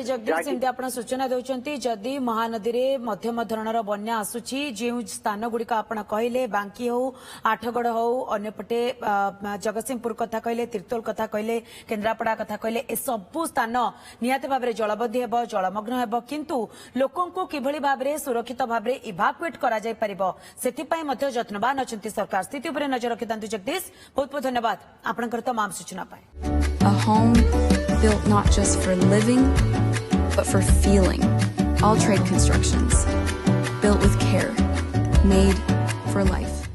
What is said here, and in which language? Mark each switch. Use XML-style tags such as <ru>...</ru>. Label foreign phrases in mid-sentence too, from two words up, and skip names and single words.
<or>ଜଗଦୀଶ ଆପଣ ସୂଚନା ଦେଉଛନ୍ତି ଯଦି ମହାନଦୀରେ ମଧ୍ୟମ ଧରଣର ବନ୍ୟା ଆସୁଛି ଯେଉଁ ସ୍ଥାନ ଗୁଡିକ ଆପଣ କହିଲେ ବାଙ୍କି ହଉ ଆଠଗଡ ହଉ ଅନ୍ୟପଟେ ଜଗତସିଂହପୁର କଥା କହିଲେ ତିର୍ତ୍ତୋଲ କଥା କହିଲେ କେନ୍ଦ୍ରାପଡା କଥା କହିଲେ ଏସବୁ ସ୍ଥାନ ନିହାତି ଭାବରେ ଜଳବନ୍ଦୀ ହେବ ଜଳମଗ୍ନ ହେବ କିନ୍ତୁ ଲୋକଙ୍କୁ କିଭଳି ଭାବରେ ସୁରକ୍ଷିତ ଭାବରେ ଇଭାକୁଏଟ୍ କରାଯାଇପାରିବ ସେଥିପାଇଁ ମଧ୍ୟ ଯତ୍ନବାନ ଅଛନ୍ତି ସରକାର ସ୍ଥିତି ଉପରେ ନଜର ରଖିଥାନ୍ତୁ ଜଗଦୀଶ ବହୁତ ବହୁତ ଧନ୍ୟବାଦ ଆପଣଙ୍କର ତମାମ ସୂଚନା ପାଇଁ</or> <en>A home built not just for living, but for feeling. All Trade Constructions, built with care, made for life.</en>